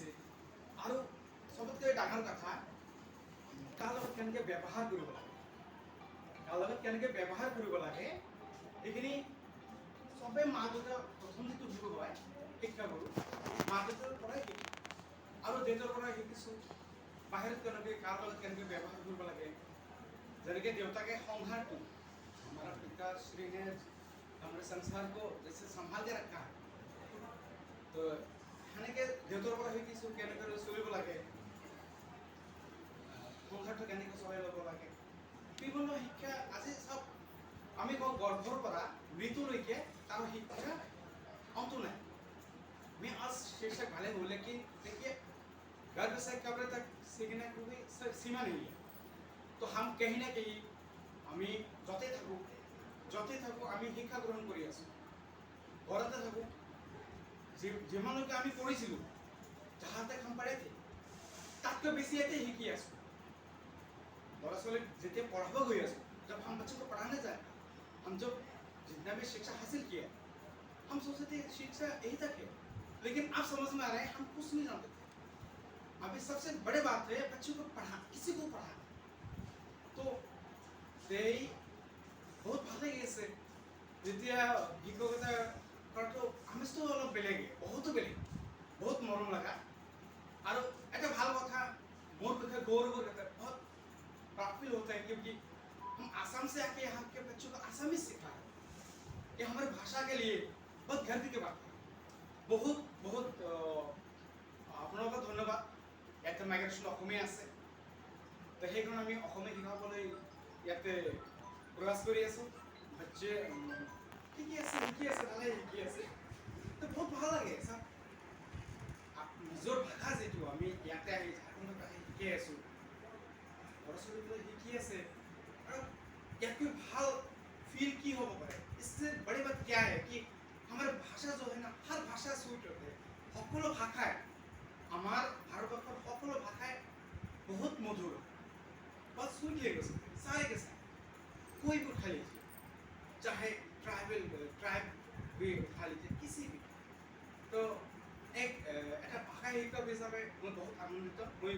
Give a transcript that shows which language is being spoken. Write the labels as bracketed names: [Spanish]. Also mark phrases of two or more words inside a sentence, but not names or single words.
[Assamese] আৰু চবতকৈ ডাঙৰ কথা, কাৰ লগত কেনেকৈ ব্যৱহাৰ কৰিব লাগে, এইখিনি চবেই মা দেউতাৰ প্ৰথম যিটো গুৰু হয়, শিক্ষাগুৰু, মা দেউতাৰ পৰাই শিকো। আৰু দেউতাৰ পৰাই শিকিছোঁ বাহিৰত কাৰ লগত কেনেকৈ ব্যৱহাৰ কৰিব লাগে। [Hindi] যেনেকৈ देवता के संसार को हमारा पिताश्री ने हमारे संसार को जैसे संभाल के रखा है, तो [Assamese] সেনেকৈ দেউতাৰ পৰা শিকিছোঁ কেনেকৈ চলিব লাগে, সংসাৰটো কেনেকৈ চলাই ল'ব লাগে। বিভিন্ন শিক্ষা আজি চাওক, আমি কওঁ গৰ্ভৰ পৰা মৃত্যুলৈকে তাৰ শিক্ষা অন্ত নাই। [Hindi] मैं आज शीर्षक भले हूँ, लेकिन देखिए गर्भ से कब्र तक सीखने को भी सीमा नहीं है। तो हम कहीं ना कहीं [Assamese] আমি য'তে থাকোঁ আমি শিক্ষা গ্ৰহণ কৰি আছোঁ। ঘৰতে থাকোঁ, যিমানলৈকে আমি পঢ়িছিলোঁ, যাহাতে [Hindi] हम पढ़े थे, [Assamese] তাতকৈ বেছি ইয়াতে শিকি আছোঁ। ল'ৰা ছোৱালীক যেতিয়া পঢ়াব গৈ আছো, [Hindi] जब हम बच्चों को पढ़ाने जाए, हम जब जितना भी शिक्षा हासिल किया, हम सोचते थे शिक्षा यही तक है। लेकिन अब समझ में आ रहा है हम कुछ नहीं जानते थे। अभी सबसे बड़े बात है बच्चों को पढ़ा, किसी को पढ़ा। [Assamese] तो এই বহুত ভাল লাগিছে যেতিয়া শিক্ষকতা কৰাটো আমেজটো অলপ বেলেগে, বহুতো বেলেগ, বহুত মৰম লগা। আৰু এটা ভাল কথা, মোৰ বিষয়ে [Hindi] गौरव करता है, बहुत [English] proud feel [Hindi] होता है, क्योंकि हम आसाम से आके यहाँ के बच्चों को आसामी सिखा है। ये हमारी भाषा के लिए बहुत गर्व की बात है। बहुत बहुत [Assamese] আপোনালোকক ধন্যবাদ। ইয়াতে মাইগ্ৰেশ্যন অসমীয়া আছে, তো সেইকাৰণে আমি অসমীয়া শিকাবলৈ ইয়াতে প্ৰয়াস কৰি আছোঁ। বাচ্চে শিকি আছে ভালে শিকি আছে, তো বহুত ভাল লাগে। চাওক, নিজৰ ভাষা যিটো আমি ইয়াতে আহি ঝাৰখণ্ডত আহি শিকি আছোঁ, ল'ৰা ছোৱালীবোৰে শিকি আছে, আৰু ইয়াতকৈ ভাল [Hindi] फील की हो पाए। इससे बड़ी बात क्या है कि हमारे भाषा जो है ना, हर भाषा स्वीट होते हैं। [Assamese] সকলো ভাষায়, আমাৰ ভাৰতবৰ্ষৰ সকলো ভাষাই [Hindi] बहुत मधुर, बहुत [English] sweet language, [Hindi] सारे के सारे कोई भी उठा लीजिए, चाहे ट्राइब भी उठा लीजिए, किसी भी। तो एक भाषा शिक्षक हिसाबे मैं बहुत आनंदित।